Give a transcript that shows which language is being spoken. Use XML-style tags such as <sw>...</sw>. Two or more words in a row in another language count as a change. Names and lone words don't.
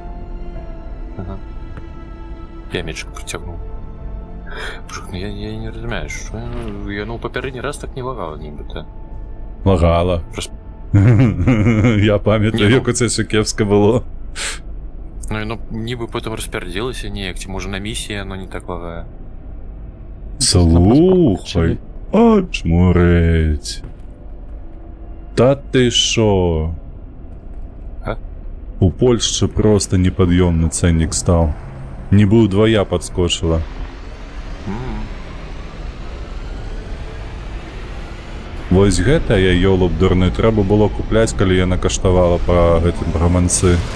<be>Ага. Я мечик прыцягнуў. Ну, я не разумею, що я папярэдні раз так не лагала нібыта. Лагала. Просто- Я памятаю, як</be> <uk>оце все</uk> <be>кепска было. Ну, нібы потым распярдзілася неяк, ці можа на місіі яно не так лагае. Слухай. О, чмурець.</be> <uk>Та ти шо? А?</uk> <be>У Польшчы просто непад'ёмны цэннік стаў. Нібы ўдвая падскочыла. Вось гэта я ёлуб дурны, трэба было купляць, калі яна каштавала па гэтым гаманцы.</be>